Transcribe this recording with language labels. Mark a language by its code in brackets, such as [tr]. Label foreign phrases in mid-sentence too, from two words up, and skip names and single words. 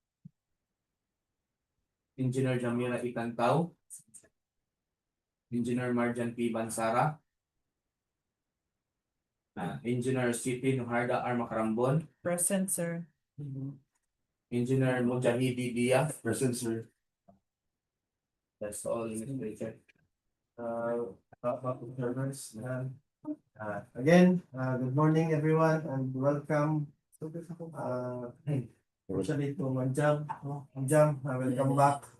[en] Engineer Jamila Itantaw. Engineer Marjan P. Bansara. Engineer C.P. Nuharda R. Macarambon. Present, sir. Engineer Mujahidi Dia. Present, sir. That's all in the picture. Observers. Again, good morning everyone and welcome. Especially to Manjam. Manjam, welcome back.